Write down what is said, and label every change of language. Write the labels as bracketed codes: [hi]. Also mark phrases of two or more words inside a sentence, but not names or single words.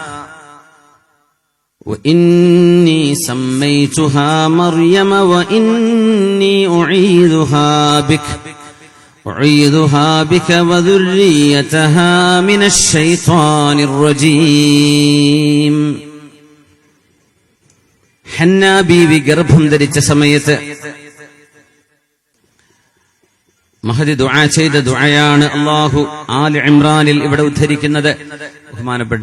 [ar] وإني سميتها مريم وإني أعيذها بك وذريتها من الشيطان الرجيم. [ml] ഹന്ന ബീവി ഗർഭം ധരിച്ച സമയത്ത് മഹദി ദുആ ചെയ്ത ദുആയാണ് അല്ലാഹു ആൽ ഇമ്രാനിൽ ഇവിടെ ഉദ്ധരിക്കുന്നത്. ബഹുമാനപ്പെട്ട